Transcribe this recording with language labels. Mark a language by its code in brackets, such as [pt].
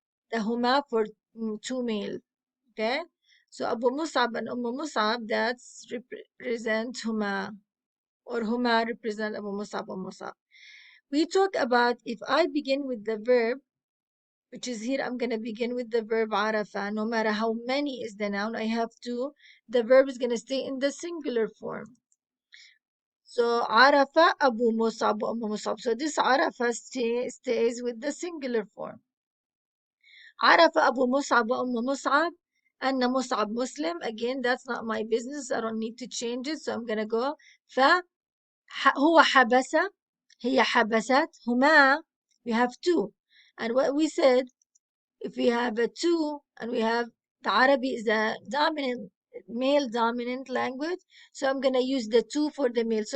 [en] The huma for two male. Okay? So Abu Mus'ab and Mus'ab, that's represent huma. Or huma represent Abu Mus'ab or Mus'ab. We talk about if I begin with the verb, which is here, I'm going to begin with the verb عرفة. No matter how many is the noun, I have to, the verb is going to stay in the singular form. So [ar] عرفة أبو مصعب وأم مصعب. [en] So this عرفة stays with the singular form. [ar] عرف أبو مصعب وأم مصعب أن مصعب Muslim. [en] Again, that's not my business. I don't need to change it. So I'm going to go [ar] هو حبس. هي حبست. هما. [en] We have two. And what we said, if we have a two and we have the Arabic is a dominant male dominant language, so I'm gonna use the two for the male.